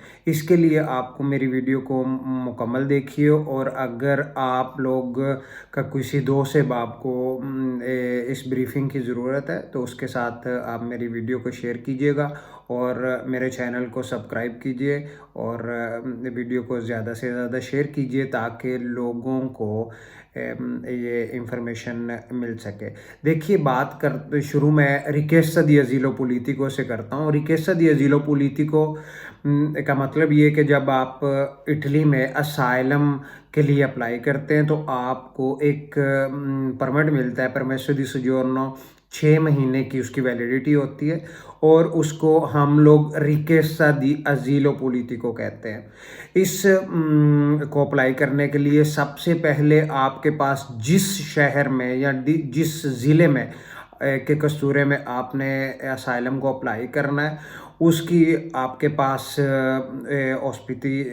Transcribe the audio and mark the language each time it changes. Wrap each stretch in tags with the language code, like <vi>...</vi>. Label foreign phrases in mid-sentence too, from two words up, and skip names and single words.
<hi>इसके लिए आपको मेरी वीडियो को मुकम्मल देखिए और अगर आप लोग का किसी दोस्त से आपको इस ब्रीफिंग की ज़रूरत है तो उसके साथ आप मेरी वीडियो को शेयर कीजिएगा और मेरे चैनल को सब्सक्राइब कीजिए और वीडियो को ज़्यादा से ज़्यादा शेयर कीजिए ताकि लोगों को ये इंफॉर्मेशन मिल सके। देखिए, बात कर शुरू में</hi> <it>richiesta di asilo politico</it> <hi>से करता हूँ।</hi> <it>richiesta di asilo politico</it> <hi>का मतलब ये है कि जब आप इटली में असाइलम के लिए अप्लाई करते हैं तो आपको एक परमिट मिलता है,</hi> <it>permesso di soggiorno.</it> <hi>6 महीने की उसकी वैलिडिटी होती है और उसको हम लोग</hi> <it>richiesta di asilo politico</it> <hi>कहते हैं। इस को अप्लाई करने के लिए सबसे पहले आपके पास जिस शहर में या जिस ज़िले में के कस्तूरे में आपने असाइलम को अप्लाई करना है, उसकी आपके पास ऑस्पिटी</hi>